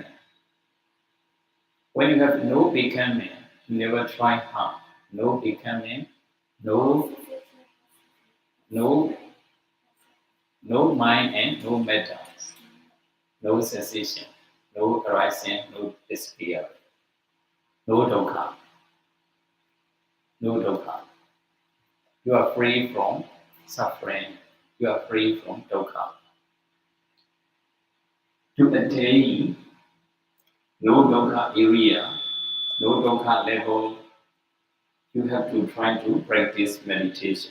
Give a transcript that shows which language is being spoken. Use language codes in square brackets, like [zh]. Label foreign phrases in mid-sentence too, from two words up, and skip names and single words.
[en] When you have no becoming, you never try hard. No becoming, no mind and no matters. No cessation, no arising, no despair. No dukkha. No dukkha. You are free from suffering. You are free from dukkha. To attain no dukkha area, no dukkha level, you have to try to practice meditation.